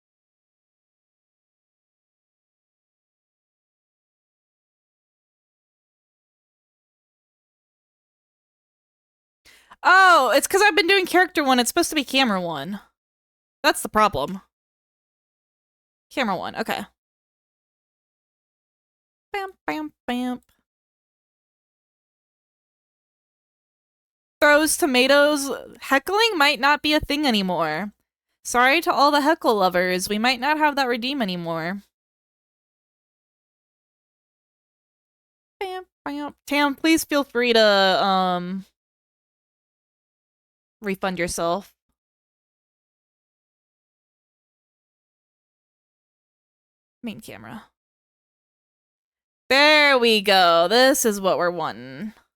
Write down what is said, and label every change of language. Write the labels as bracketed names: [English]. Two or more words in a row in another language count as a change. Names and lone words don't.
[English] Oh, it's because I've been doing character 1. It's supposed to be camera 1. That's the problem. Camera 1, okay. Bam, bam, bam. Throws tomatoes. Heckling might not be a thing anymore. Sorry to all the heckle lovers. We might not have that redeem anymore. Bam, bam. Tam, please feel free to, refund yourself. Main camera. There we go. This is what we're wanting.